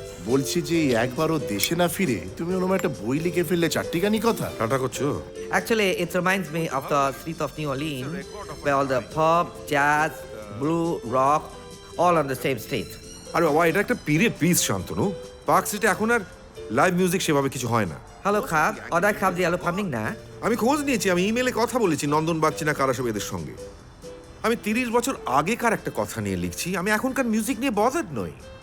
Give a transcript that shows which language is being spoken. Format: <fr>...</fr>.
<bn>বলছি যে একবারও দেশে না ফিরে তুমি ওরকম একটা বই লিখে ফেললে চারটিখানি কথা। টাটা করছো?</bn> <en>Actually, it reminds me of the street of New Orleans, where all the pop, jazz, blue, rock, all on the same street.</en> <bn>আরে বাবা, এটা একটা period piece, Shantanu. Park city এখন আর লাইভ মিউজিক সেভাবে কিছু হয় না। Hello, Khab. Order Khab the Alupaning na. আমি খোঁজ নিয়েছি, আমি ইমেলে কথা বলেছি নন্দন বাগচি না কারা সব এদের সঙ্গে। আমি 30 বছর আগেকার একটা কথা নিয়ে লিখছি, আমি এখনকার মিউজিক নিয়ে বদার্ড নই।</bn>